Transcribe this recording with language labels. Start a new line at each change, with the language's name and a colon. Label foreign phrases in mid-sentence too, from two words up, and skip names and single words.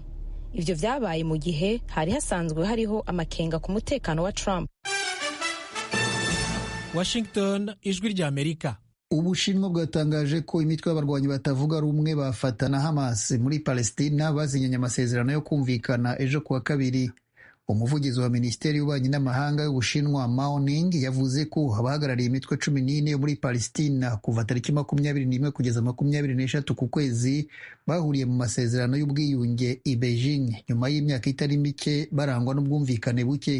Rundi: Ivyo vyabaye mu gihe hari hasanzwe hariho amakenga ku mutekano wa Trump. Washington, ijwi rya Amerika.
Kinyarwanda: Ubushinwa bwatangaje ko imitwe y'abarwanyi batavuga rumwe bafatana Hamas muri Palestina bazinyanye amasezerano yo kumvikana ejo kuwa kabiri. Umuvugizi wa Minisiteri y'Ububanyi n'Amahanga y'Ubushinwa Mao Ning yavuze ko abahagarariye imitwe 14 yo muri Palestina kuva tariki 21 kugeza 23 ku kwezi bahuriye mu masezerano y'ubwiyunge i Beijing nyuma y'imyaka itari mike barangwa n'ubwumvikane buke.